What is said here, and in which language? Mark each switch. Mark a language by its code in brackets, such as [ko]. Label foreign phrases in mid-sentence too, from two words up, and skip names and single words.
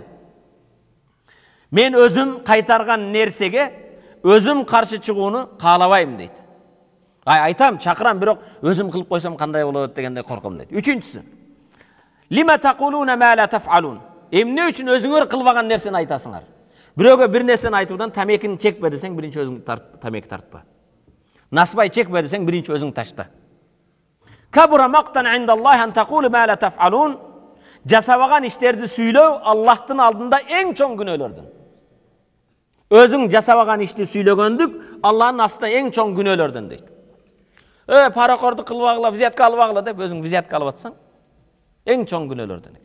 [ky] Мен өзүм кайтарган нерсеге өзүм каршы чыгууну каалабайм дейт. Айтам, чакырам, бирок өзүм кылып койсом кандай болот дегенде корком дейт. [ar] Үчүнчүсү: "لم تقولون ما لا تفعلون." [ky] Эмне үчүн өзүңөр кылбаган нерсени айтасыңар? Бирөөгө бир нерсени айтуудан тамекини чекпе десең, биринчи өзүң тамеки тартпа. Насбай чекпе десең, биринчи өзүң ташта. [ar] كبر مقتا عند الله أن تقولوا ما لا تفعلون. [ky] Жасабаган иштерди сүйлөө Аллахтын алдында эң чоң күнөөлөрдүн. Өзүң жасабаган ишти сүйлөгөндүк Аллахтын астында эң чоң күнөөлөрдүн дейт. Паракорду кылбагыла, взятка албагыла деп өзүң взятка алып атсаң, Eң чоң күнөөлөрдөн экен.